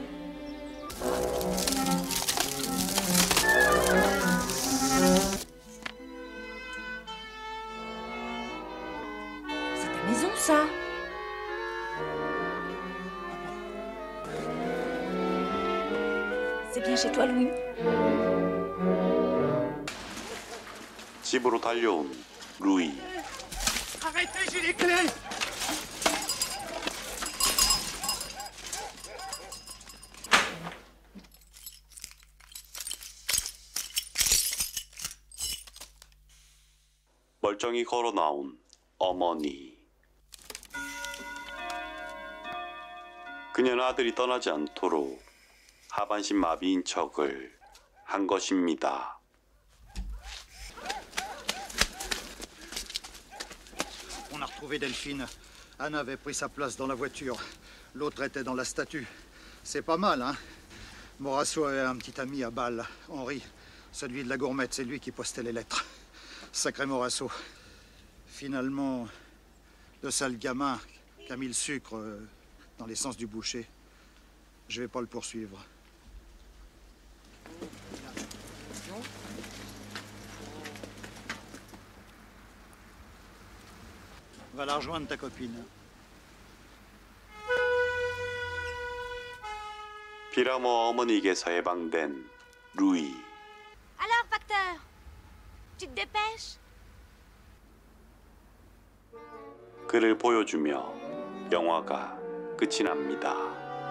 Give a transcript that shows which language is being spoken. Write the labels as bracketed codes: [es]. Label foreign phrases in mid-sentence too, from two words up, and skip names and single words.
[fr] C'est ta maison, ça? C'est bien chez toi, Louis? [ko] 집으로 달려온 루이. [fr] Arrêtez, j'ai les clés! [ko] 멀쩡히 걸어 나온 어머니. 그녀는 아들이 떠나지 않도록 하반신 마비인 척을 한 것입니다. [fr] On a retrouvé Delphine. Anna avait pris sa place dans la voiture. L'autre était dans la statue. C'est pas mal, hein? Morasso avait un petit ami à Bâle, Henri. Celui de la gourmette, c'est lui qui postait les lettres. Sacré Morasso. Finalement, le sale gamin qui a mis le sucre dans l'essence du boucher, je vais pas le poursuivre. Va la rejoindre ta copine. [ko] 피라모 어머니에게서 해방된 루이. [fr] Alors, facteur, tu te dépêches? [ko] 그를 보여주며 영화가 끝이 납니다.